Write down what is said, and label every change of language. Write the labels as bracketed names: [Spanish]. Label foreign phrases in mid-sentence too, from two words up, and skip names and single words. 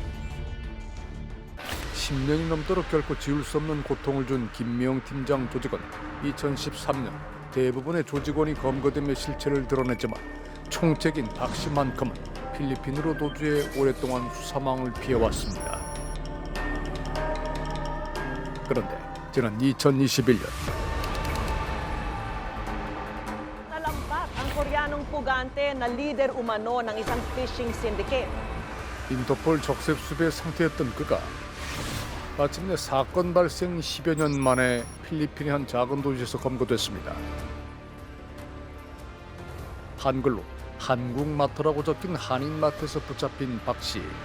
[Korean] 10년이 넘도록 결코 지울 수 없는 고통을 준 김미영 팀장 조직은 2013년 대부분의 조직원이 검거되며 실체를 드러냈지만 총책인 박 씨만큼은 필리핀으로 도주해 오랫동안 수사망을 피해왔습니다. 그런데 지난 2021년 [Filipino] Nalampak ang Koreanong pugante na leader umano ng isang [English] fishing syndicate. [Korean] 인터폴 적색 수배 상태였던 그가 마침내 사건 발생 10여 년 만에 필리핀의 한 작은 도시에서 검거됐습니다. 한글로 한국마트라고 적힌 한인마트에서 붙잡힌 박 씨.